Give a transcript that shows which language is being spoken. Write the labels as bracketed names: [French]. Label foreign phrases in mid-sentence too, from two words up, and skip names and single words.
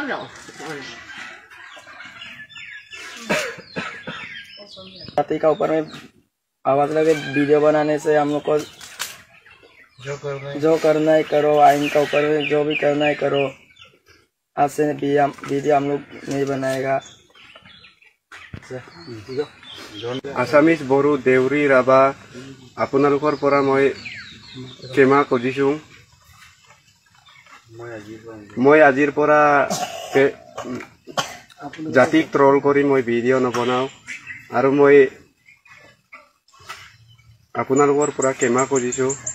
[Hindi] जाति का ऊपर में आवाज़ लगे वीडियो बनाने से हम लोग को जो करना है करो, आइन का ऊपर में जो भी करना है करो। आज से वीडियो हम लोग नहीं बनाएगा। [Assamese] আসামিজ বড়ো দেউৰী ৰাভা আপোনালোকৰ পৰা মই ক্ষমা খুজিছোঁ। মই আজিৰ পৰা জাতিক ট্ৰল কৰি মই ভিডিঅ' নবনাওঁ আৰু মই আপোনালোকৰ পৰা ক্ষমা খুজিছোঁ।